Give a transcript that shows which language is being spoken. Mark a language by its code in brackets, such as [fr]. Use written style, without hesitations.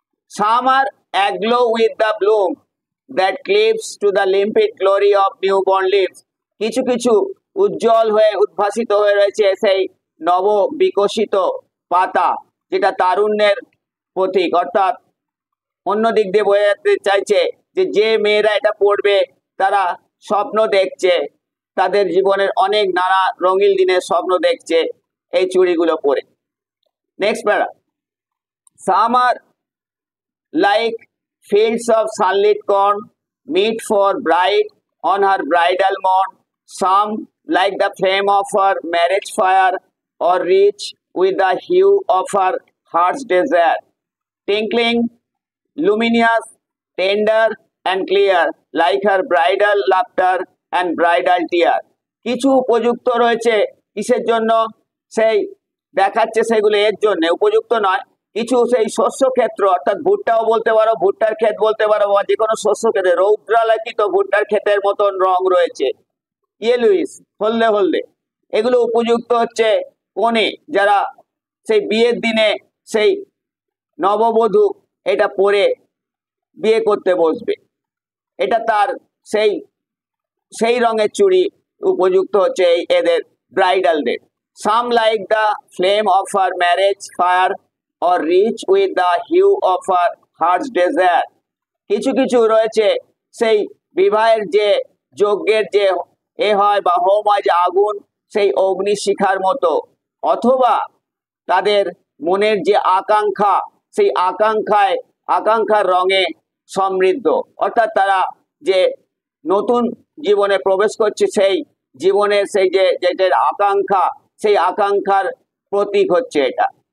[en] some are aglow with the bloom that cleaves to the limpid glory of newborn leaves, [bn] কিছু কিছু উজ্জ্বল হয়ে উদ্ভাসিত হয়ে রয়েছে সেই নব বিকশিত পাতা, যেটা তারুণ্যের প্রতীক। অর্থাৎ অন্য দিক দিয়ে বোঝাতে চাইছে যে মেয়েরা এটা পড়বে তারা স্বপ্ন দেখছে তাদের জীবনের অনেক নানা রঙিন দিনের স্বপ্ন দেখছে এই চুড়িগুলো পরে। নেক্সট প্যারা, [en] Some are like fields of sunlit corn, meet for bride on her bridal morn. Some like the flame of her marriage fire, or rich with the hue of her heart's desire. Tinkling, luminous, tender and clear, like her bridal laughter and bridal tear. [bn] কিছু উপযুক্ত রয়েছে কিসের জন্য, সেই দেখাচ্ছে সেগুলো এর জন্য উপযুক্ত নয়। কিছু সেই শস্য ক্ষেত্র, অর্থাৎ ভুট্টাও বলতে পারো, ভুট্টার ক্ষেত বলতে পারো, বা যে কোনো শস্য ক্ষেত্রে রৌদ্রালোকিত ভুট্টার ক্ষেতের মতন রং রয়েছে, ইয়েলুইস, হলদে হলদে, এগুলো উপযুক্ত হচ্ছে কনে যারা সেই বিয়ের দিনে সেই নববধূ এটা পরে বিয়ে করতে বসবে, এটা তার সেই সেই রঙের চুড়ি উপযুক্ত হচ্ছে এই এদের ব্রাইডালদের। [en] Some like the flame of her marriage fire, or rich with the hue of her heart's desire. [bn] কিছু কিছু রয়েছে সেই বিবাহের যে যজ্ঞের যে হয় বা হোম হয়, যে আগুন সেই অগ্নিশিখার মতো, অথবা তাদের মনের যে আকাঙ্ক্ষা সেই আকাঙ্ক্ষার রঙে সমৃদ্ধ, অর্থাৎ তারা যে নতুন জীবনে প্রবেশ করছে সেই জীবনের সেই যে যেটার আকাঙ্ক্ষা, সেই আকাঙ্ক্ষার প্রতীক হচ্ছে এটা।